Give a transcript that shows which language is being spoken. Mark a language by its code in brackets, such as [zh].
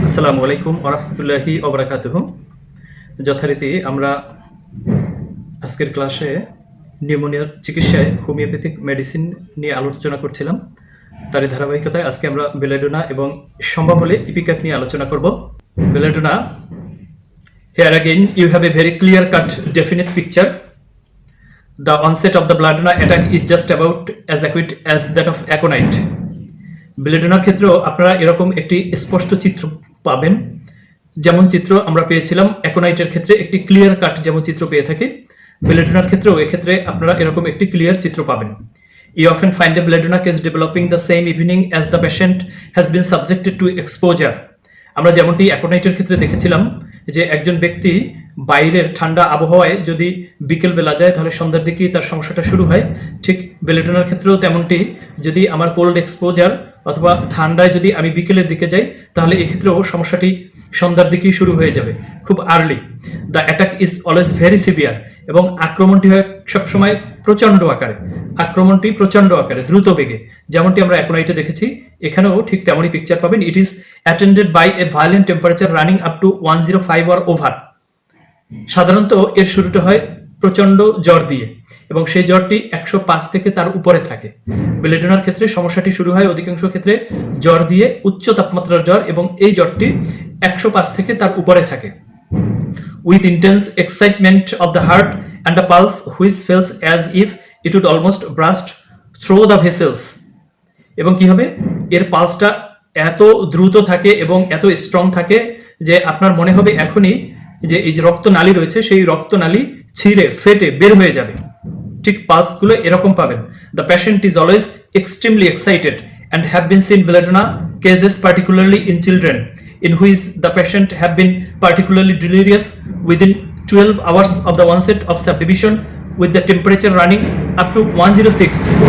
[bn] আসসালামু আলাইকুম ওয়া রাহমাতুল্লাহি ওয়া বারাকাতুহু। যথারীতি আমরা আজকের ক্লাসে নিউমোনিয়ার চিকিৎসায় হোমিওপ্যাথিক মেডিসিন নিয়ে আলোচনা করছিলাম। তারই ধারাবাহিকতায় আজকে আমরা বেলাডোনা এবং সম্ভব হলে ইপিকাক নিয়ে আলোচনা করব। [en] Belladonna, here again you have a very clear cut definite picture. The onset of the belladonna attack is just about as acute as that of aconite. [bn] বেলাডোনার ক্ষেত্রেও আপনারা এরকম একটি স্পষ্ট চিত্র পাবেন, যেমন চিত্র আমরা পেয়েছিলাম অ্যাকোনাইটের ক্ষেত্রে একটি ক্লিয়ার কাট যেমন চিত্র পেয়ে থাকি, বেলাডোনার ক্ষেত্রেও এক্ষেত্রে আপনারা এরকম একটি ক্লিয়ার চিত্র পাবেন। [en] You often find a belladonna case developing the same evening as the patient has been subjected to exposure. [bn] আমরা যেমনটি অ্যাকোনাইটের ক্ষেত্রে দেখেছিলাম যে একজন ব্যক্তি বাইরের ঠান্ডা আবহাওয়ায় যদি বিকেলবেলা যায় তাহলে সন্ধ্যার দিকেই তার সমস্যাটা শুরু হয়, ঠিক বেলাডোনার ক্ষেত্রেও তেমনটি যদি আমার কোল্ড এক্সপোজার অথবা ঠান্ডায় যদি আমি বিকেলের দিকে যাই তাহলে এক্ষেত্রেও সমস্যাটি সন্ধ্যার দিকেই শুরু হয়ে যাবে, খুব early. [en] the attack is always very severe, [bn] এবং আক্রমণটি হয় সবসময় প্রচণ্ড আকারে, আক্রমণটি প্রচণ্ড আকারে দ্রুত বেগে, যেমনটি আমরা অ্যাকোনাইটে দেখেছি এখানেও ঠিক তেমনই পিকচার পাবেন। [en] It is attended by a violent temperature running up to 105 or over. [bn] সাধারণত এর শুরুটা হয় প্রচণ্ড জ্বর দিয়ে এবং সেই জ্বরটি 105 থেকে তার উপরে থাকে। বেলাডোনার ক্ষেত্রে সমস্যাটি শুরু হয় অধিকাংশ ক্ষেত্রে জ্বর দিয়ে, উচ্চ তাপমাত্রার জ্বর, এবং এই জ্বরটি 105 থেকে তার উপরে থাকে। [en] With intense excitement of the heart and a pulse which feels as if it would almost burst through the vessels. [bn] এবং কি হবে, এর পালসটা এত দ্রুত থাকে এবং এত স্ট্রং থাকে যে আপনার মনে হবে এখনই যে এই যে রক্তনালী রয়েছে সেই রক্তনালী ছিঁড়ে ফেটে বের হয়ে যাবে, ঠিক পালসগুলো এরকম পাবেন। [en] The patient is always extremely excited and have been seen belladonna cases particularly in children in which the patient have been particularly delirious within 12 hours of the onset of subdivision with the temperature running up to 106.